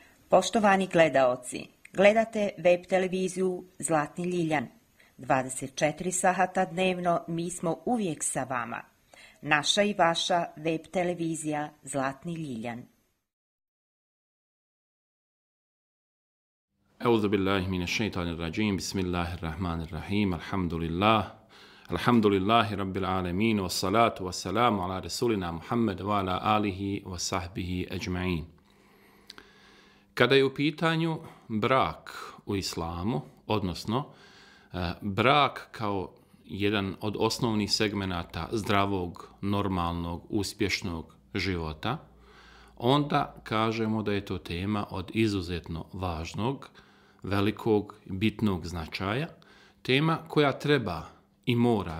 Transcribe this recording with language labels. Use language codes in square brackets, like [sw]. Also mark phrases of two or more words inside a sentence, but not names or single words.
[bs] Poštovani gledaoci, gledate web televiziju Zlatni Ljiljan. 24 sata dnevno mi smo uvijek sa vama. Naša i vaša web televizija Zlatni Ljiljan. [ar] أعوذ بالله من الشيطان الرجيم. بسم الله الرحمن الرحيم. الحمد لله رب العالمين والصلاة والسلام على رسولنا محمد وعلى آله وصحبه أجمعين. [bs] Kada je u pitanju brak u islamu, odnosno brak kao jedan od osnovnih segmenata zdravog, normalnog, uspješnog života, onda kažemo da je to tema od izuzetno važnog, velikog, bitnog značaja, tema koja treba i mora